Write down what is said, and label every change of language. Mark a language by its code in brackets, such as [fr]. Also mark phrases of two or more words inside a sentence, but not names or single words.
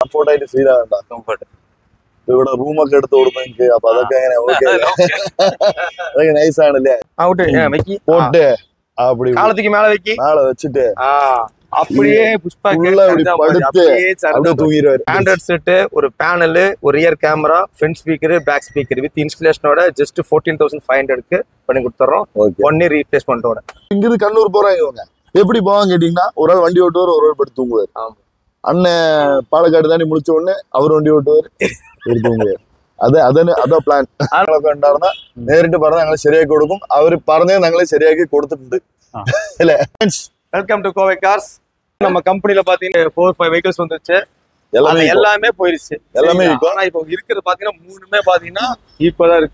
[ml] കംഫർട്ട് ആയിട്ട് ഫീൽ ആകണ്ട. കംഫർട്ട് ഇവിടെ റൂമൊക്കെ എടുത്ത് കൊടുത്തെനിക്ക്. അപ്പൊ അതൊക്കെ അങ്ങനെ ഓക്കെ, അതൊക്കെ നൈസ് ആണല്ലേ. [ta] போட்டு அப்படி காலத்துக்கு மேல வைக்கி மேல வச்சுட்டு அப்படியே புஷ்பா தூங்கிடுவாரு. ஆண்ட்ராய்ட் செட், ஒரு பேனல், ஒரு [en] rear camera, front speaker, back speaker with installationஓட [ta] ஜஸ்ட் 14,500க்கு பண்ணி கொடுத்துறோம். 1 year ரீப்ளேஸ்மெண்டோட. இங்கிருந்து கண்ணூர் போறாங்க இவங்க. எப்படி போவாங்க கேட்டீங்கன்னா, ஒரு ஆள் வண்டி ஓட்டுவார், ஒரு ஆள் படுத்து தூங்குவார். அண்ணன் பாலக்காடு தாண்டி முடிச்ச உடனே அவர் வண்டி ஓட்டுவார், ஒரு தூங்குவார். [ml] അതാ പ്ലാൻ. ഉണ്ടായിരുന്ന നേരിട്ട് പറഞ്ഞ ഞങ്ങൾ ശരിയാക്കി കൊടുക്കും. അവര് പറഞ്ഞത് ഞങ്ങളെ ശരിയാക്കി കൊടുത്തിട്ടുണ്ട് അല്ലേ. [en] welcome to [ta] கோவை கார்ஸ். நம்ம கம்பெனில பாத்தீங்கன்னா 4-5 வெஹிக்கிள்ஸ் வந்துருச்சு. எல்லாமே போயிருச்சு. எல்லாமே இப்போ ஆனா இப்போ இருக்கிறது பாத்தீங்கன்னா 3மே பாத்தீங்கன்னா ஈக்குவலா இருக்கு.